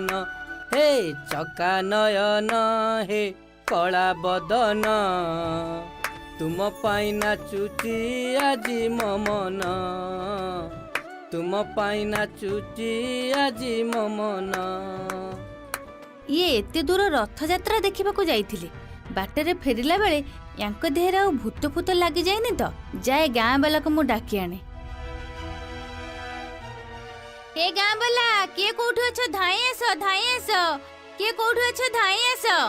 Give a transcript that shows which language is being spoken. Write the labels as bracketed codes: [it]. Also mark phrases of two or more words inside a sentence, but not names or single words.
[or] ହେ ଚକା ନୟନ ହେ କଳା ବଦନ, ତୁମ ପାଇଁ ନାଚୁଛି ଆଜି ମୋ ମନ। ତୁମ ପାଇଁ ନାଚୁଛି ଆଜି ମୋ ମନ। ଇଏ ଏତେ ଦୂର ରଥଯାତ୍ରା ଦେଖିବାକୁ ଯାଇଥିଲେ, ବାଟରେ ଫେରିଲା ବେଳେ ୟାଙ୍କ ଦେହରେ ଆଉ ଭୂତ ଫୁତ ଲାଗିଯାଇନି ତ? ଯାଏ ଗାଁ ବାଲାକୁ ମୁଁ ଡାକି ଆଣେ। ହେ ଗାଁ ବାଲା, କିଏ କୋଉଠି ଅଛ? ଧାଇଁ ଆସ, ଧାଇଁ ଆସ। କିଏ କୋଉଠି ଅଛ? ଧାଇଁ ଆସ।